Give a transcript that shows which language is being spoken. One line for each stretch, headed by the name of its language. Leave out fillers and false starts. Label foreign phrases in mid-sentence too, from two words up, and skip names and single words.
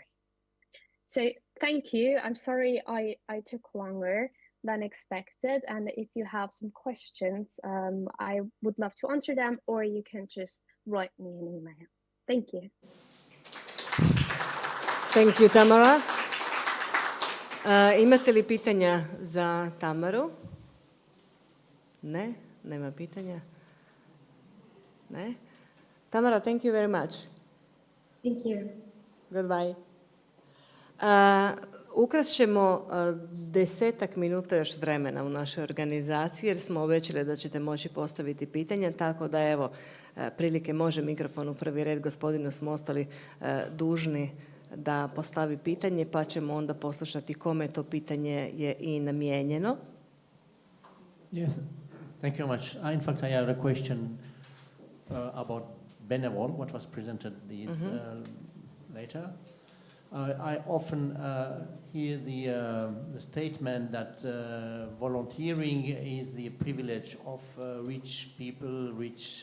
English: So thank you. I'm sorry I took longer than expected. And if you have some questions, I would love to answer them, or you can just write me an email. Thank you. Thank you, Tamara.
Croatian: Imate li pitanja za Tamaru? Ne? Nema pitanja? Ne?
English: Tamara, thank you very much. Thank you. Goodbye.
Croatian: Ukrast ćemo 10 minuta još vremena u našoj organizaciji jer smo obećali da ćete moći postaviti pitanja, tako da evo, prilike može mikrofon u prvi red, gospodinu smo ostali dužni da postavi pitanje, pa ćemo onda poslušati kome to pitanje je i namijenjeno.
English: Yes, thank you very much. In fact, I have a question about Benevol, what was presented later. I often hear the statement that volunteering is the privilege of rich people, rich